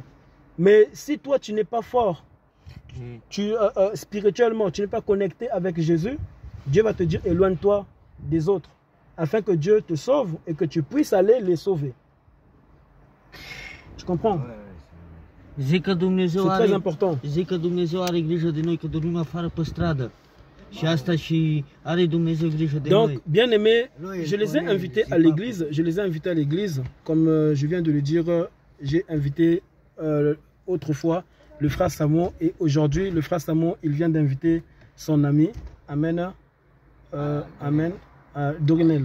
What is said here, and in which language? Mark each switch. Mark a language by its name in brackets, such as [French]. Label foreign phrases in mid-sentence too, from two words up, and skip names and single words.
[French] Mais si toi, tu n'es pas fort, spirituellement, tu n'es pas connecté avec Jésus, Dieu va te dire, éloigne-toi des autres, afin que Dieu te sauve et que tu puisses aller les sauver. Tu comprends? C'est très important. [Romanian] Zic că Dumnezeu are grijă de noi, că dormim afară pe stradă. Și asta și are Dumnezeu grijă de noi. [French] Donc, bien aimé, je les ai invités à l'église. Je les ai invités à l'église. Comme je viens de le dire, j'ai invité autrefois le frère Samon. Et aujourd'hui, le frère Samon, il vient d'inviter son ami. Amen. Amen. Dorinel.